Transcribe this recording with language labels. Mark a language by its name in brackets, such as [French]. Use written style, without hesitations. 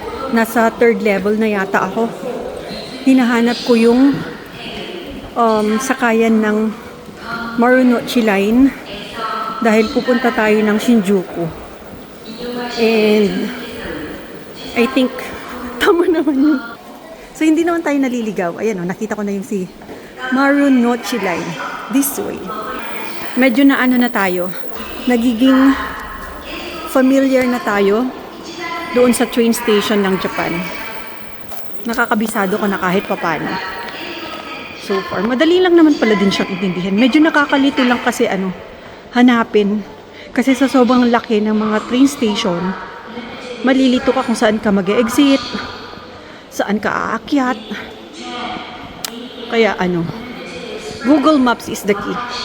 [Filipino] Nasa 3rd level na yata ako. Hinahanap ko yung sakayan ng Marunouchi Line dahil pupunta tayo ng Shinjuku. [English] And I think [Filipino] tama naman yun. So, hindi naman tayo naliligaw. Ayan nakita ko na yung si Marunouchi Line. [English] This way. [Filipino] Medyo na tayo. Nagiging familiar na tayo doon sa train station ng Japan. Nakakabisado ko na kahit papano. So far, madali lang naman pala din siyang intindihan. Medyo nakakalito lang kasi hanapin. Kasi sa sobrang laki ng mga train station, malilito ka kung saan ka mag-exit, saan ka aakyat. Kaya [English] Google Maps is the key.